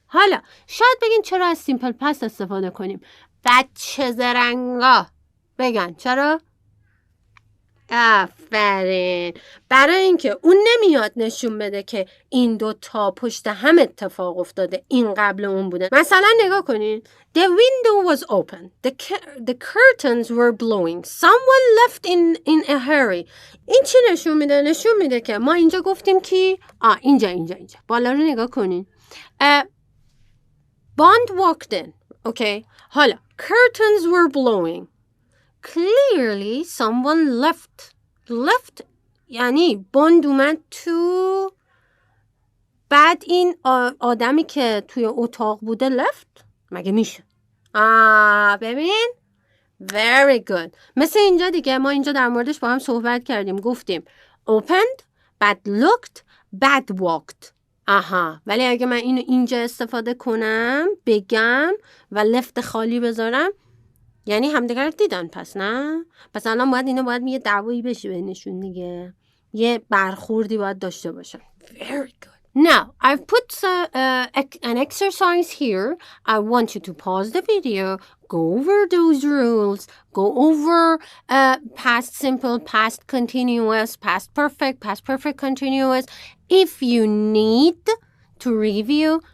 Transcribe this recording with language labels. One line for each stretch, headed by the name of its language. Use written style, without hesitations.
Persian: حالا شاید بگین چرا از سیمپل پست استفاده کنیم؟ بچه زرنگا بگن چرا؟ آفرین. برای اینکه اون نمیاد نشون بده که این دوتا پشت هم اتفاق افتاده، این قبل اون بوده. مثلا نگاه کنین.
English: The window was open. The curtains were blowing. Someone left in a hurry.
Persian: این چی نشون میده؟ نشون میده که ما اینجا گفتیم که اینجا بالا رو نگاه کنین.
English: Bond walked in. Okay.
Persian: حالا
English: curtains were blowing. Clearly someone left
Persian: یعنی بوند اومد تو، بعد این آدمی که توی اتاق بوده left. مگه میشه؟ ببین
English: very good.
Persian: مثل اینجا دیگه ما اینجا در موردش با هم صحبت کردیم. گفتیم opened بعد looked بعد walked. ولی اگه من اینو اینجا استفاده کنم بگم و left خالی بذارم یعنی همدیگر رو دیدن. پس نه؟ پس الان باید یه دعوایی بشه بینشون دیگه. یه برخوردی باید داشته باشن.
English: Very good. Now, I've put an exercise here. I want you to pause the video, go over those rules, go over past simple, past continuous, past perfect continuous. If you need to review,